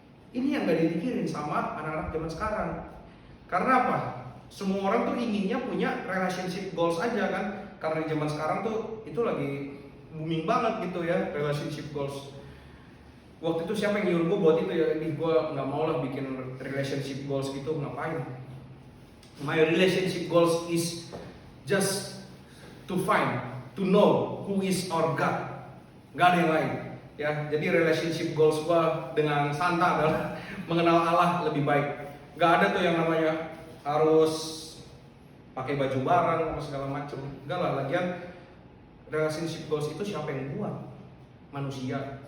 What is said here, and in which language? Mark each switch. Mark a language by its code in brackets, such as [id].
[id] Ini yang gak dipikirin sama anak-anak zaman sekarang. Karena apa? Semua orang tuh inginnya punya relationship goals aja kan. Karena di zaman sekarang tuh itu lagi booming banget gitu ya, relationship goals. Waktu itu siapa yang nyuruh gue buat itu ya? Gue nggak mau lah bikin relationship goals gitu, ngapain? [en] My relationship goals is just to know who is our God. [id] Gak ada yang lain. Ya, jadi relationship goals gue dengan Santa adalah mengenal Allah lebih baik. Gak ada tuh yang namanya harus pakai baju bareng apa segala macem. Enggak lah, lagian relationship goals itu siapa yang buat? Manusia.